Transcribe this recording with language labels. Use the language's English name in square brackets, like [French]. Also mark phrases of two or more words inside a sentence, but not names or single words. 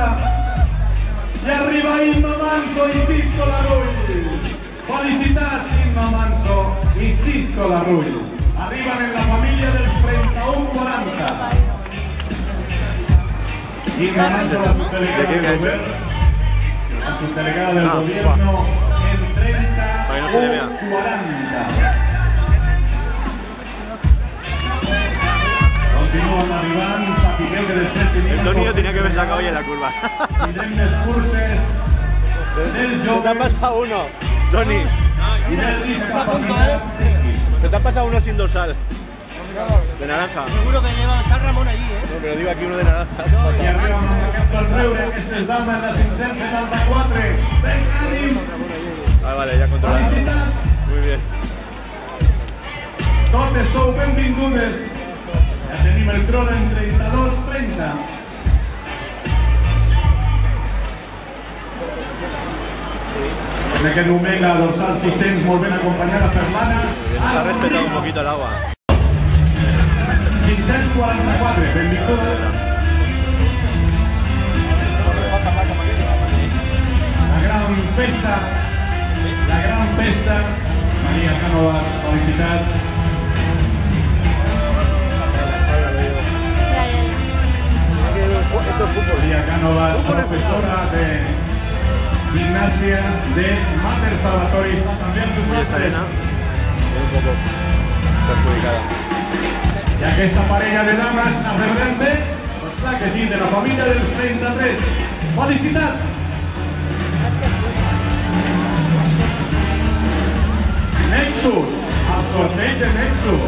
[Catalan] I arriba Imma Manso i Cisco Larull. Felicitats Imma Manso i Cisco Larull. Arriben en la família dels 31-40. [Spanish] Imma Manso, la subdelegada del gobierno. La subdelegada del gobierno en 31-40. [Catalan] Continúan arribant, sapigueu que després tenim... [Spanish] El Toni tenía que haber sacado ya en la curva. [Catalan] Tindrem les curses del [Spanish] Se te ha [Catalan] joves [Spanish] pasado uno, Toni. [Catalan] i del discapacitat psíquic. [Spanish] Se te ha pasado uno sin dorsal. De naranja. Seguro que lleva, está Ramón allí, No, pero digo aquí uno de naranja. [Catalan] I arriben amb aquest somriure, aquestes dames de 574. Vinga, ànim! [Spanish] Ah, vale, ya controlado. [Catalan] Felicitats! [Spanish] Muy bien. [Catalan] Totes sou benvingudes. Ja tenim el cron en 32-30. En aquest moment la dorsal 600 molt ben acompanyada per l'Anna. [Spanish] Nos ha respetado un poquito el agua. [Catalan] 544, benvinguda. La gran festa, Maria Cánovas, felicitats. [Spanish] Esto es fútbol. Maria Cánovas, profesora de gimnasia de Mater Salvatori, también sus Y esta másteres. arena es un poco perjudicada. [Catalan] I aquesta parella de dames, la rebrembe, doncs clar que sí, de la família dels 33. Felicitats! Nexus, el sorteig de Nexus.